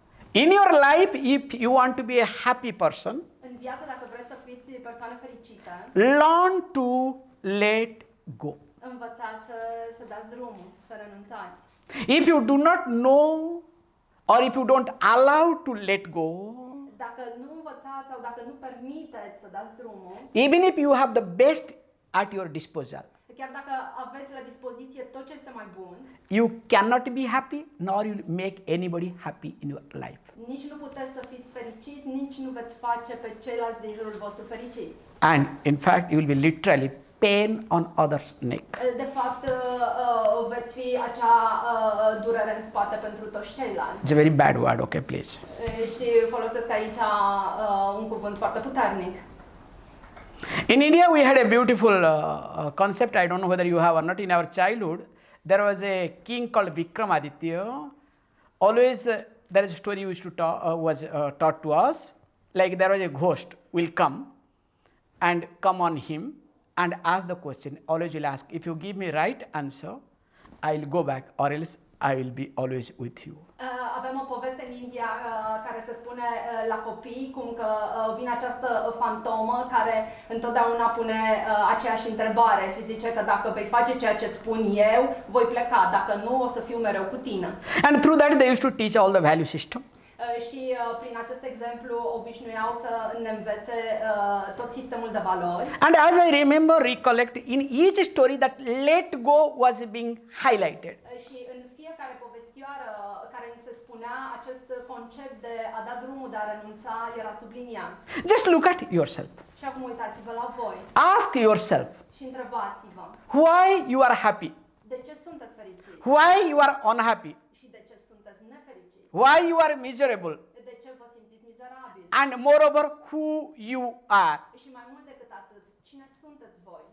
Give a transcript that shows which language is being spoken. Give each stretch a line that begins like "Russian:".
English: In your life, if you want to be a happy person,
Romanian: În viață, dacă vreți să fiți persoane fericite,
English: learn to let go.
Romanian: învățați să dați drumul, să renunțați.
English: If you do not know or if you don't allow to let go,
Romanian: Dacă nu învățați sau dacă nu permiteți să dați drumul,
English: even if you have the best at your disposal,
Romanian: chiar dacă aveți la dispoziție tot ce este mai bun,
English: you cannot be happy nor you make anybody happy in your life.
Romanian: nici nu puteți să fiți fericiți, nici nu veți face pe ceilalți din jurul vostru fericiți.
English: And in fact, you will be literally pain on others' neck.
Romanian: De fapt, veți fi acea durere în spate pentru toți ceilalți.
English: It's a very bad word, okay, please.
Romanian: Și folosesc aici un cuvânt foarte puternic.
English: In India, we had a beautiful concept. I don't know whether you have or not. In our childhood, there was a king called Vikramaditya. Always, there is a story which was taught to us. Like there was a ghost will come on him and ask the question. Always will ask, if you give me right answer, I will go back, or else I will be always with you.
Romanian: Avem o poveste în India care se spune la copii cum că vine această fantomă care întotdeauna pune aceeași întrebare și zice că dacă vei face ceea ce îți spun eu, voi pleca, dacă nu, o să fiu mereu cu tine.
English: And through that they used to teach all the value system.
Romanian: Și prin acest exemplu obișnuiau să ne învețe tot sistemul de valori.
English: And as I remember, recollect, in each story that let go was being highlighted.
Romanian: Și în fiecare povestioară care ni se spunea, acest concept de a da drumul, de a renunța, era subliniat.
English: Just look at yourself.
Romanian: Și acum uitați-vă la voi.
English: Ask yourself,
Romanian: Și întrebați-vă.
English: why you are happy?
Romanian: De ce sunteți fericiți?
English: Why you are unhappy?
Romanian: Și de ce sunteți nefericiți?
English: Why you are miserable?
Romanian: De ce vă simțiți mizerabili?
English: And moreover, who you are
Romanian: Și mai mult decât atât, cine sunteți voi?